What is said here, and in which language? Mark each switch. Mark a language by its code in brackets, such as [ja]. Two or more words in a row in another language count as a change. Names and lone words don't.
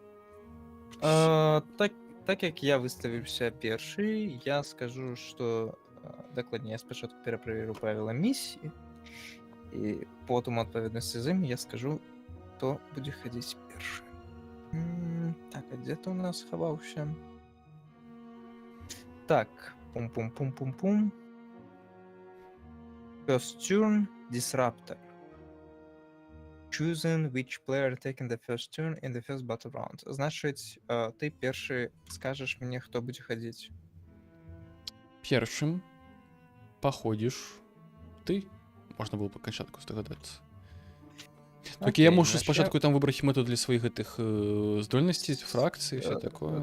[be] Так як я выставіўся першы, я скажу, што дакладней, я спачатку пераправеру правіла місіі, і потым у адпаведнасці з ім я скажу, хто будзе хадзіць першы. Так, а дзе ты у нас схаваўся? Так, пум-пум-пум-пум-пум. [en] First turn, Disruptor. Choosing which player taking the first turn in the first battle round. [be] Значыць, ты першы скажаш мне, хто будзе хадзіць. Першым паходзіш ты. Можна было па канчатку здагадацца. Толькі я Окей, мушу значит, спачатку там выбраць мэту для сваіх гэтых здольнасцей, фракцый, все такое.